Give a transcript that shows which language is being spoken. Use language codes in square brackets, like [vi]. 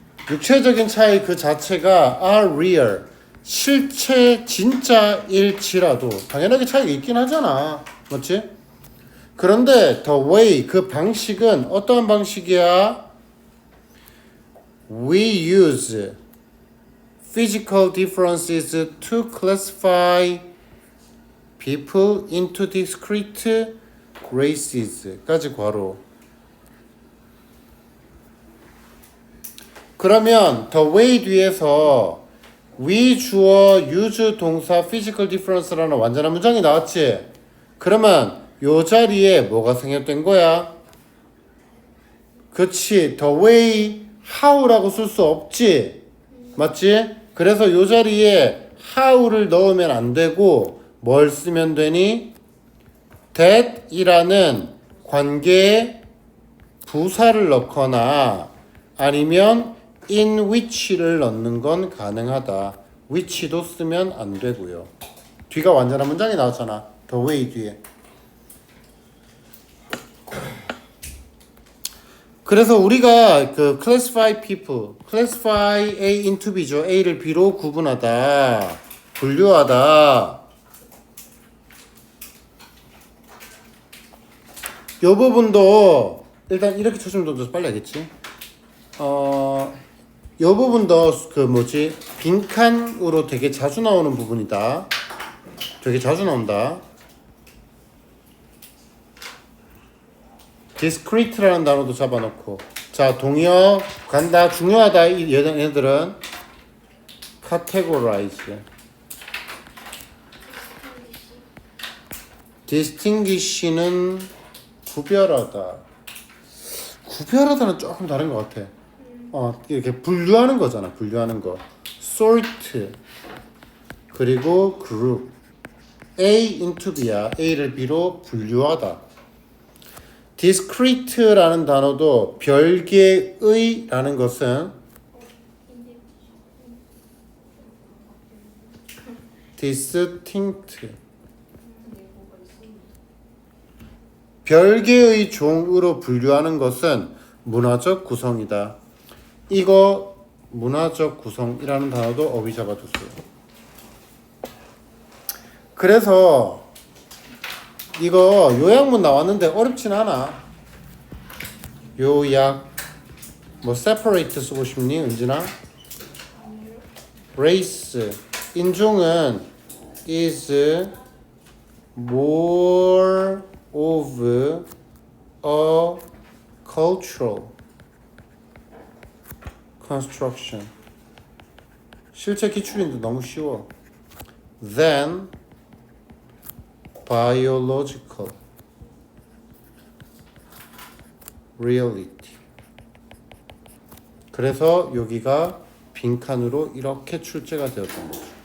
[ko] 육체적인 차이 그 자체가 [en] are real [ko] 실체 진짜일지라도 당연하게 차이가 있긴 하잖아. 맞지? 그런데 [en] the way [ko] 그 방식은 어떠한 방식이야? [en] We use physical differences to classify people into discrete races [ko] 까지 괄호. 그러면 the way 뒤에서 we 주어 use 동사 [en] physical difference [ko] 라는 완전한 문장이 나왔지? 그러면 요 자리에 뭐가 생략된 거야? 그치 the way how라고 쓸 수 없지? 맞지? 그래서 요 자리에 how를 넣으면 안 되고 뭘 쓰면 되니? that이라는 관계에 부사를 넣거나 아니면 in which를 넣는 건 가능하다. which도 쓰면 안 되고요. 뒤가 완전한 문장이 나왔잖아. the way 뒤에. 그래서 우리가 그 classify people, [en] classify A into B [ko] 죠. A를 B로 구분하다, 분류하다. 요 부분도 일단 이렇게 쳐주면 더 빨리 하겠지. 요 부분도 그 뭐지 빈칸으로 되게 자주 나오는 부분이다. 되게 자주 나온다. discrete라는 단어도 잡아놓고 자 동의어 간다. 중요하다. 이 얘들은 [en] categorize distinguish [ko] 는 구별하다. 구별하다는 조금 다른 것 같아. 이렇게 분류하는 거잖아. 분류하는 거. sort 그리고 [en] group A into B [ko] 야. A를 B로 분류하다. discrete라는 단어도 별개의라는 것은 distinct 별개의 종으로 분류하는 것은 문화적 구성이다. 이거 문화적 구성이라는 단어도 어휘 잡아두세요. 그래서 이거 요약문 나왔는데 어렵진 않아. 요약 뭐 separate 쓰고 싶니 은진아? [en] race [ko] 인종은 [en] is more of a cultural construction. [ko] 실제 기출인데 너무 쉬워. [en] than biological reality. [ko] 그래서 여기가 빈칸으로 이렇게 출제가 되었던 거죠.